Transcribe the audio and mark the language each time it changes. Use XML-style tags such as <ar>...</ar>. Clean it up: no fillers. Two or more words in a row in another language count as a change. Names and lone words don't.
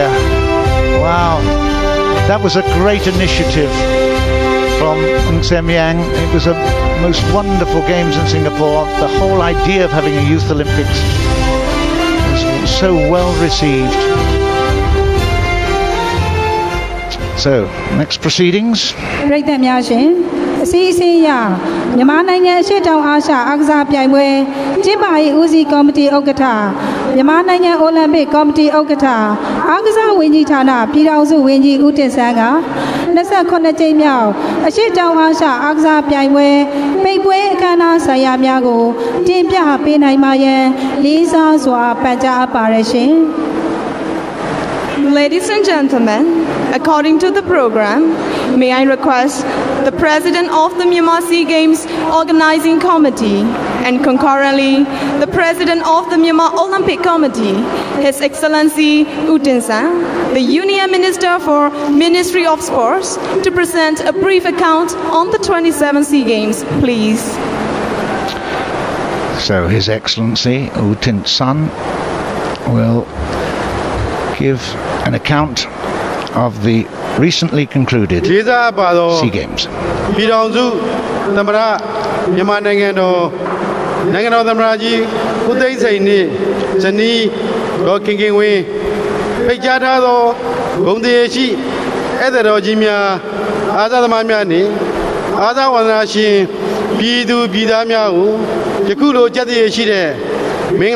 <en>Wow, that was a great initiative from Aung San Suu Kyi. It was a most wonderful Games in Singapore. The whole idea of having a Youth Olympics was so well received. So, next proceedings.</en> <my>အစီအစဉ်ရမြန်မာနိုင်ငံရှေ့တောင်အာရှအားကစားပြိုင်ပွဲကျင်းပရေးဦးစီးကော်မတီဥက္ကဋ္ဌမြန်မာနိုင်ငံအိုလံပစ်ကော်မတီဥက္ကဋ္ဌအားကစားဝန်ကြီးဌာနပြည်ထောင်စုဝန်ကြီးဦးတင်ဆန်းက28ကြိမ်မြောက်အရှေ့တောင်အာရှအားကစားပြိုင်ပွဲပိတ်ပွဲအခမ်းအနားစဆိုင်ရာများကိုတင်ပြပေးနိုင်ပါရန်လေးစားစွာပန်ကြားအပ်ပါရရှင်</my> <en>Ladies and gentlemen, according to the program, may I request the President of the Myanmar Sea Games Organizing Committee and concurrently the President of the Myanmar Olympic Committee, His Excellency U Tin San, the Union Minister for Ministry of Sports, to present a brief account on the 27 Sea Games, please. So His Excellency U Tin San will give an account of the recently concluded Sea Games.</en> <my>ပြည်ထောင်စုသမ္မတမြန်မာနိုင်ငံတော်သမ္မတကြီးဦးသိန်းစိန်နှင့်ဇနီးဒေါ်ခင်ခင်ဝင်းဖိတ်ကြားထားသောဂုဏ်တရားရှိဧည့်သည်တော်ကြီးများ အားသာသမားများနှင့်အားသာဝန္ဒနာရှင်ပြည်သူပြည်သားများကိုယခုလိုကြက်တည်ရှိတဲ့မင်္ဂ</my>